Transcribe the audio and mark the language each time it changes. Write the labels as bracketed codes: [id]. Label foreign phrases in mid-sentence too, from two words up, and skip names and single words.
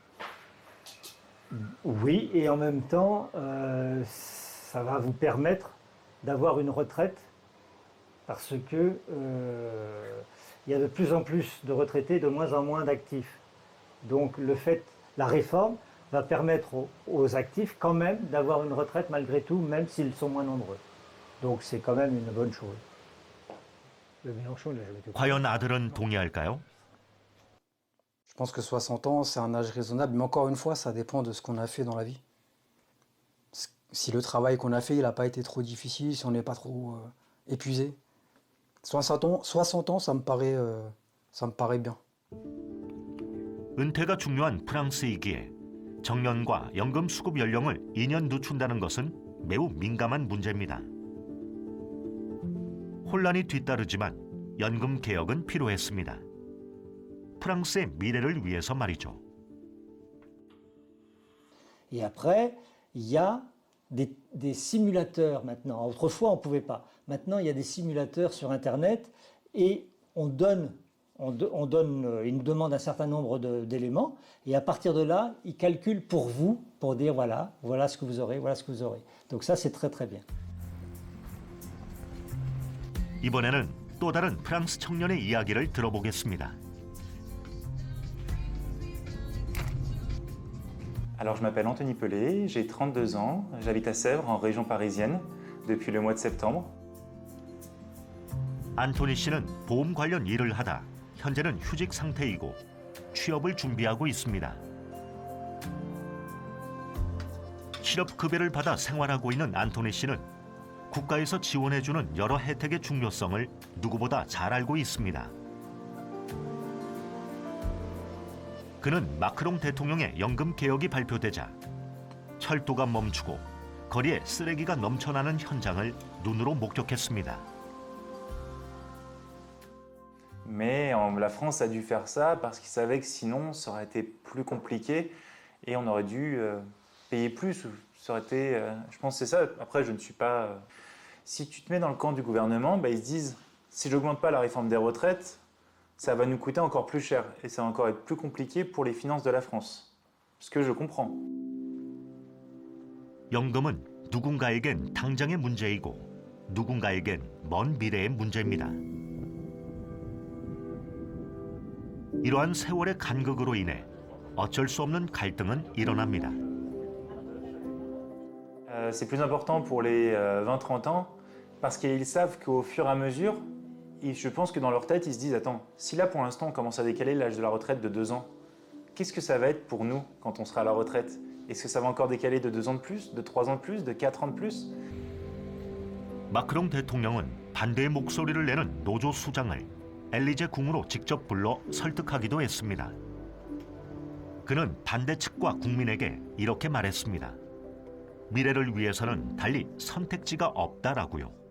[fr] Oui, et en même temps, ça va vous permettre d'avoir une retraite parce que il y a de plus en plus de retraités, de moins en moins d'actifs. Donc la réforme va permettre aux actifs quand même d'avoir une retraite malgré tout, même s'ils sont moins nombreux. Donc c'est quand même une bonne chose. Le Mélenchon, il a jamais été... [ko] 과연 아들은 동의할까요? [fr] Je pense que 60 ans, c'est un âge raisonnable, mais encore une fois, ça dépend de ce qu'on a fait dans la vie. Si le travail qu'on a fait, il n'a pas été trop difficile, si on n'est pas trop épuisé. 60 ans, ça me paraît bien. [ko] 은퇴가 중요한 프랑스이기에 정년과 연금 수급 연령을 2년 늦춘다는 것은 매우 민감한 문제입니다. 혼란이 뒤따르지만 연금 개혁은 필요했습니다. 프랑스의 미래를 위해서 말이죠. [fr] Et après, il y a des simulateurs maintenant. Autrefois, on ne pouvait pas. Maintenant, il y a des simulateurs sur Internet et ils nous demandent un certain nombre d'éléments et à partir de là, ils calculent pour vous, pour dire voilà ce que vous aurez, voilà ce que vous aurez. Donc ça, c'est très très bien. [ko] 이번에는 또 다른 프랑스 청년의 이야기를 들어보겠습니다. [fr] Alors je m'appelle Anthony Pellet, j'ai 32 ans, j'habite à Sèvres en région parisienne depuis le mois de septembre. [ko] 안토니 씨는 보험 관련 일을 하다 현재는 휴직 상태이고 취업을 준비하고 있습니다. 실업급여를 받아 생활하고 있는 안토니 씨는 국가에서 지원해주는 여러 혜택의 중요성을 누구보다 잘 알고 있습니다. 그는 마크롱 대통령의 연금 개혁이 발표되자 철도가 멈추고 거리에 쓰레기가 넘쳐나는 현장을 눈으로 목격했습니다. [fr] Mais la France a dû faire ça parce qu'ils savaient que sinon ça aurait été plus compliqué et on aurait dû payer plus. Ça aurait été, je pense que c'est ça. Après, je ne suis pas... Si tu te mets dans le camp du gouvernement, ils se disent si je n'augmente pas la réforme des retraites, ça va nous coûter encore plus cher et ça va encore être plus compliqué pour les finances de la France. Ce que je comprends. [ko] 연금은 누군가에겐 당장의 문제이고 누군가에겐 먼 미래의 문제입니다. 이러한 세월의 간극으로 인해 어쩔 수 없는 갈등은 일어납니다. [fr] c'est plus important pour les 20-30 ans parce qu'ils savent qu'au fur et à mesure, je pense que dans leur tête, ils se disent « Attends, si là pour l'instant on commence à décaler l'âge de la retraite de 2 ans, qu'est-ce que ça va être pour nous quand on sera à la retraite? Est-ce que ça va encore décaler de 2 ans de plus, de 3 ans de plus, de 4 ans de plus ?» [ko] 마크롱 대통령은 반대의 목소리를 내는 노조 수장을 엘리제 궁으로 직접 불러 설득하기도 했습니다. 그는 반대 측과 국민에게 이렇게 말했습니다. 미래를 위해서는 달리 선택지가 없다라고요.